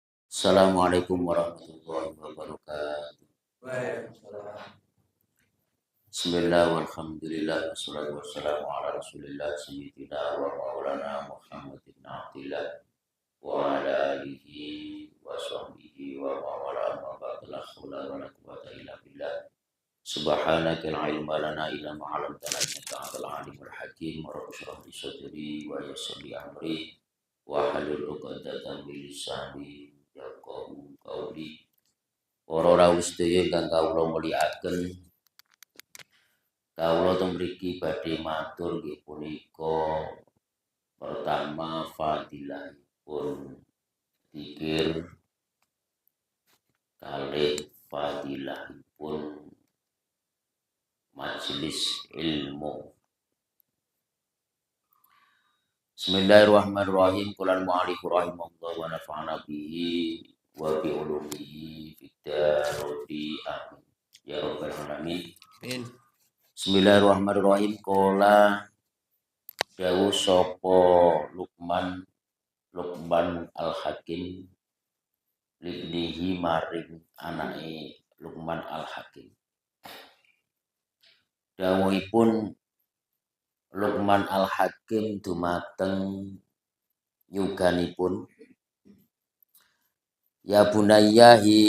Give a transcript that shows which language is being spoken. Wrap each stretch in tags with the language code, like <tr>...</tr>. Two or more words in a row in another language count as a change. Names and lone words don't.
<ar>السلام عليكم ورحمة الله وبركاته. بسم الله والحمد لله والصلاة والسلام على رسول الله سيدنا ومولانا محمد بن عبد الله وعلى آله وصحبه ومن والاه أما بعد لا حول ولا قوة إلا بالله. سبحانك لا علم لنا إلا ما علمتنا إنك أنت العليم الحكيم. رب اشرح لي صدري ويسر لي أمري واحلل عقدة من لساني يفقهوا قولي.</ar> <jv>Para rawuh sedaya ingkang kawula mulyakaken, kawula teng mriki badhe matur nggih punika pertama fadilahipun zikir, kalih fadilahipun majelis ilmu.</jv> <ar>بسم الله الرحمن الرحيم. قال المؤلف رحمه الله ونفعنا به وبعلومه في الدارين. آمين. يا رب العالمين. آمين. بسم الله الرحمن الرحيم.</ar> <jv>Qala dawuh sapa Luqman Al-Hakim libnihi maring anake Luqman Al-Hakim. Dawuhipun Luqman Al-Hakim dumateng yuganipun,</jv> <ar>يا بني</ar> <jv>hi</jv>